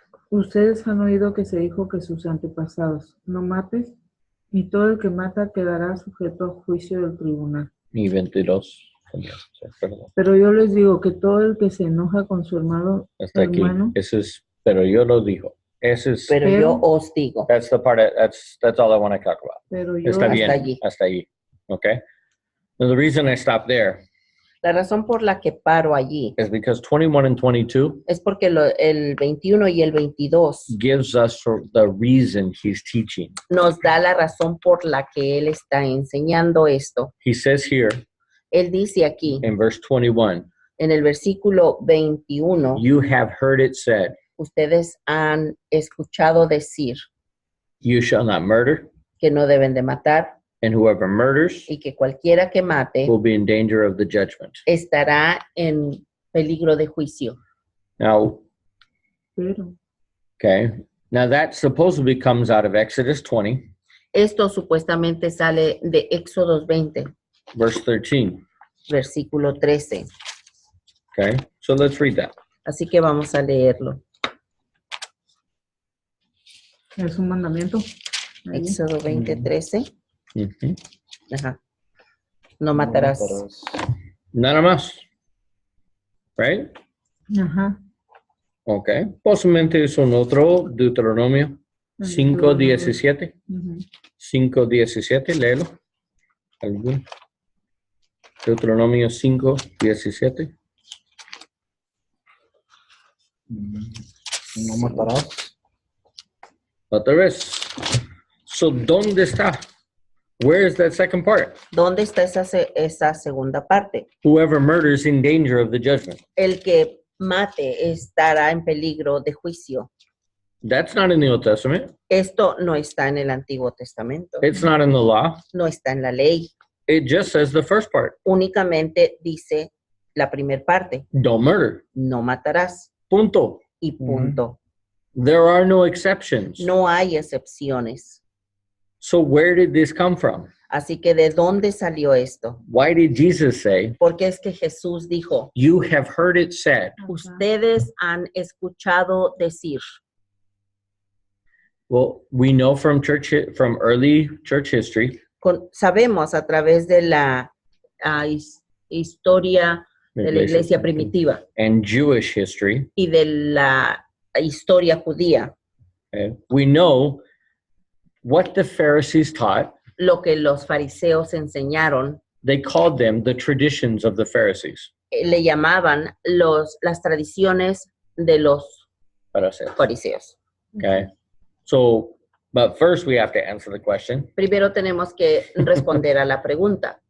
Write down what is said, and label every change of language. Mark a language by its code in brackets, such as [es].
[es] Ustedes han oído que se dijo que sus antepasados, no mates, y todo el que mata quedará sujeto a juicio del tribunal. Y 22. Perdón. Pero yo les digo que todo el que se enoja con su hermano, Hasta aquí. Ese es, pero yo lo digo. Ese es, Pero yo os digo. [en] that's the part, that's all I want to talk about. [es] pero yo Está bien, hasta allí. hasta allí. Okay? [en] Now, the reason I stopped there [es] La razón por la que paro allí [en] is because 21 and 22 [es] es porque el 21 y el 22 [en] gives us the reason he's teaching. [es] nos da la razón por la que él está enseñando esto. [en] He says here [es] Él dice aquí, [en] in verse 21, [es] en el versículo 21, [en] you have heard it said, [es] ustedes han escuchado decir [en] you shall not murder, [es] que no deben de matar [en] and whoever murders [es] y que cualquiera que mate [en] will be in danger of the judgment. [es] estará en peligro de juicio. [en] Now, [es] pero [en] okay, now that supposedly comes out of Exodus 20, [es] Esto supuestamente sale de Éxodo 20, [en] verse 13. [es] versículo 13. [en] Okay, so let's read that. [es] Así que vamos a leerlo. es un mandamiento. Ahí. Éxodo 20, 13. Mhm. Ajá. No matarás. Nada más. Right? Ajá. Okay. Posiblemente es un otro Deuteronomio 5:17. Ujú. 5:17, léelo. ¿Algún? Deuteronomio 5:17. No matarás. Otra vez. So, ¿dónde está? [en] Where is that second part? [es] ¿Dónde está esa segunda parte? [en] Whoever murders in danger of the judgment. [es] El que mate estará en peligro de juicio. [en] That's not in the Old Testament. [es] Esto no está en el Antiguo Testamento. [en] It's not in the law. [es] No está en la ley. [en] It just says the first part. [es] Únicamente dice la primera parte. [en] Don't murder. [es] No matarás. Punto. Y punto. [en] There are no exceptions. [es] No hay excepciones. [en] So where did this come from? [es] Así que ¿de dónde salió esto? [en] Why did Jesus say, [es] Porque es que Jesús dijo, [en] you have heard it said? [es] ustedes han escuchado decir. [en] Well, we know from early church history [es] Sabemos a través de la historia de la iglesia primitiva [en] and Jewish history, [es] y de la historia judía, [en] we know what the Pharisees taught. [es] lo que los fariseos enseñaron, [en] They called them the traditions of the Pharisees. [es] le llamaban las tradiciones de los fariseos. Okay. [en] So, but first we have to answer the question, [es] Primero tenemos que responder a la pregunta,